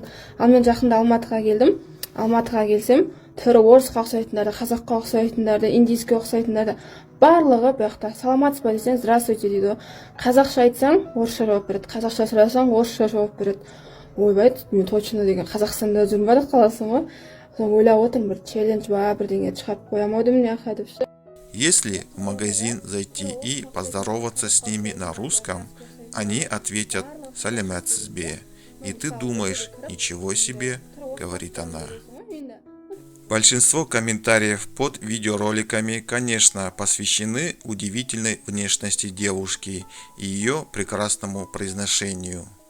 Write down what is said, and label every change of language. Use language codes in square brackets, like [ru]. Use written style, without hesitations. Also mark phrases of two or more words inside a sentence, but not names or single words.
[kk] Ал мен жақында Алматыға келдім. Алматыға келсем, түрі орысқа ұқсайтындар да, қазаққа ұқсайтындар да, индийский ұқсайтындар да барлығы бұяқта саламатсыз ба десең, здравствуйте дейді. Қазақша айтсаң, орысша жауап береді. Қазақша сұрасаң, орысша жауап береді. Ойбай, мен точно деген Қазақстанда жүрмін ба деп қаласың ғой. Ойлап отырмын, бір челлендж ба, бірдеңе шығарып қоямын ау деймін, яха деп ше. [ru] Если в магазин зайти и поздороваться с ними на русском, они ответят [kk] «саляматсыз бе». [ru] И ты думаешь «ничего себе», говорит она. Большинство комментариев под видеороликами, конечно, посвящены удивительной внешности девушки и ее прекрасному произношению.